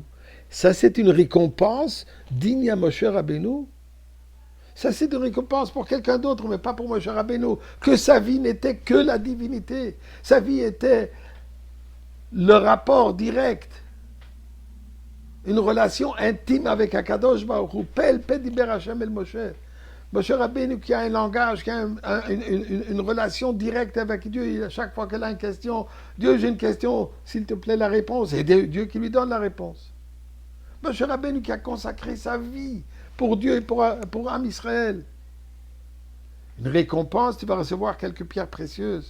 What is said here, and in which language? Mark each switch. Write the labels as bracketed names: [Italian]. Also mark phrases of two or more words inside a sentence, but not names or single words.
[French] Ça, c'est une récompense digne à Moshe Rabbeinu. Ça, c'est une récompense pour quelqu'un d'autre, mais pas pour Moshe Rabbeinu. Que sa vie n'était que la divinité. Sa vie était le rapport direct, une relation intime avec [Hebrew] הקדוש ברוך הוא. וידבר השם אל משה. [French] Moshe Rabbeinu qui a un langage, qui a une relation directe avec Dieu. À chaque fois qu'elle a une question, Dieu, j'ai une question, s'il te plaît, la réponse. Et Dieu qui lui donne la réponse. Moshe Rabbeinu qui a consacré sa vie pour Dieu et pour [Hebrew] עם ישראל. [French] Une récompense, tu vas recevoir quelques pierres précieuses.